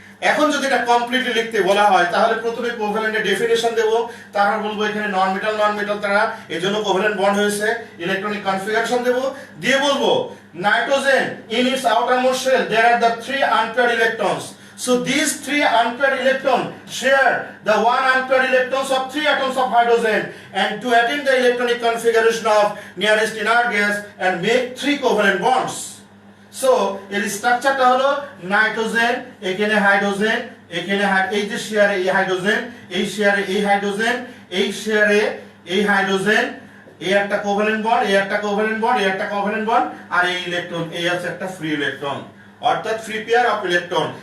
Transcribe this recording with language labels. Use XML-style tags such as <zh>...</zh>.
<bn>এখন যদি এটা কমপ্লিটলি লিখতে বলা হয় তাহলে প্রথমে কোভ্যালেন্টের ডেফিনিশন দেব, তারপর বলবো এখানে নন মেটাল তারা এজন্য কোভ্যালেন্ট বন্ড হয়েছে, ইলেকট্রনিক কনফিগারেশন দেব, দিয়ে বলবো</bn> <en>Nitrogen in its outermost shell there are the 3 unpaired electrons. So these 3 unpaired electrons share the 1 unpaired electrons of 3 atoms of hydrogen, and to attain the electronic configuration of nearest inert gas and make 3 covalent bonds.</en> <bn>So এর স্ট্রাকচারটা হলো nitrogen, এখানে hydrogen, এখানে এই যে শেয়ারে এই hydrogen, এই শেয়ারে এই হাইড্রোজেন, এই শেয়ারে এই হাইড্রোজেন, এই একটা কোভ্যালেন্ট বন্ড, এই একটা কোভ্যালেন্ট বন্ড, এই একটা কোভ্যালেন্ট বন্ড, আর এই ইলেকট্রন এই আছে একটা ফ্রি ইলেকট্রন, অর্থাৎ ফ্রি পেয়ার অফ ইলেকট্রন.</bn>